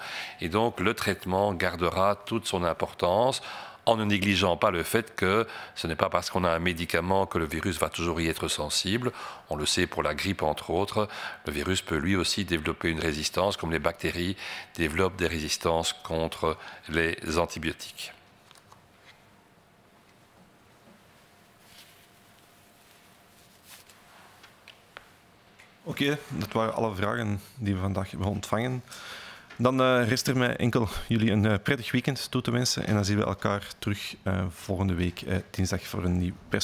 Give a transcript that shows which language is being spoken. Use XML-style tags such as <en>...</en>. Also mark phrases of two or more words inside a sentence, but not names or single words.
<fr>Et donc, le traitement gardera toute son importance en ne négligeant pas le fait que ce n'est pas parce qu'on a un médicament que le virus va toujours y être sensible. On le sait pour la grippe, entre autres. Le virus peut lui aussi développer une résistance, comme les bactéries développent des résistances contre les antibiotiques.</fr> <nl>Oké, dat waren alle vragen die we vandaag hebben ontvangen. Dan rest er mij enkel jullie een prettig weekend toe te wensen. En dan zien we elkaar terug volgende week dinsdag voor een nieuw persmoment.</nl>